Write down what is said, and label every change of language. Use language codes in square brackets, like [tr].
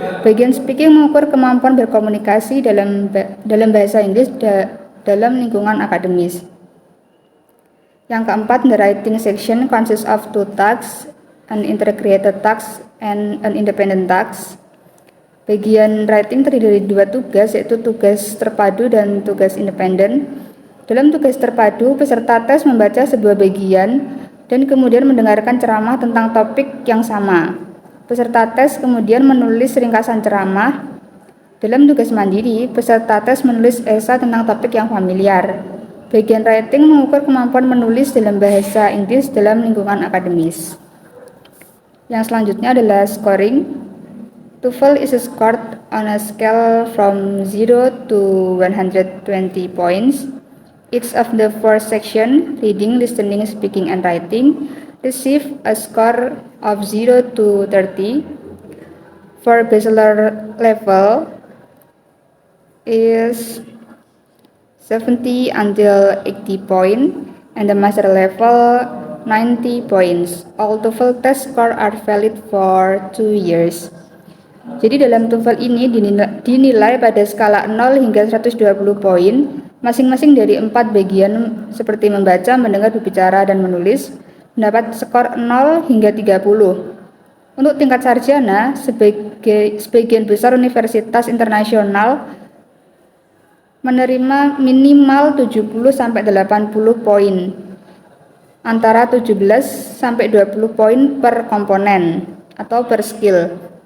[id] Bagian speaking mengukur kemampuan berkomunikasi dalam bahasa Inggris dalam lingkungan akademis. Yang keempat, [en] the writing section consists of two tasks, an integrated task and an independent task. [id] Bagian writing terdiri dari dua tugas, yaitu tugas terpadu dan tugas independen. Dalam tugas terpadu, peserta tes membaca sebuah bagian dan kemudian mendengarkan ceramah tentang topik yang sama. Peserta tes kemudian menulis ringkasan ceramah. Dalam tugas mandiri, peserta tes menulis esai tentang topik yang familiar. Bagian writing mengukur kemampuan menulis dalam bahasa Inggris dalam lingkungan akademis. Yang selanjutnya adalah scoring. [en] TOEFL is scored on a scale from 0 to 120 points. Each of the four sections, reading, listening, speaking, and writing, receive a score of 0 to 30. For bachelor level is 70 until 80 points, and the master level 90 points. All TOEFL test score are valid for 2 years. [id] Jadi dalam TOEFL ini dinilai pada skala 0 hingga 120 poin, masing-masing dari 4 bagian seperti membaca, mendengar, berbicara, dan menulis, mendapat skor 0 hingga 30. Untuk tingkat sarjana, sebagian besar universitas internasional menerima minimal 70-80 poin, antara 17-20 poin per komponen atau per skill.